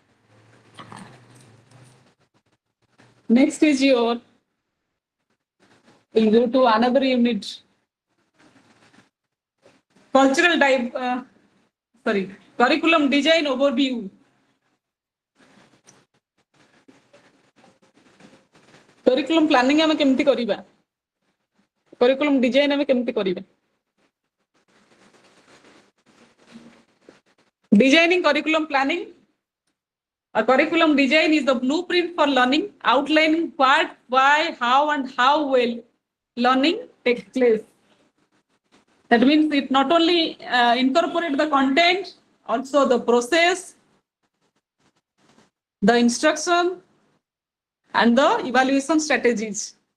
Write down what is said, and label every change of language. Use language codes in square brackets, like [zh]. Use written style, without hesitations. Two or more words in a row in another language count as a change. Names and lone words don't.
[en] Next is we'll go to another unit. Curriculum design overview. Curriculum planning [or] ଆମେ କେମିତି କରିବା? [en] Curriculum design [or] ଆମେ କେମିତି କରିବା? [en] Designing curriculum planning. A curriculum design is the blueprint for learning, outlining what, why, how, and how well learning takes place. That means it not only incorporate the content, also the process, the instruction, and the evaluation strategies.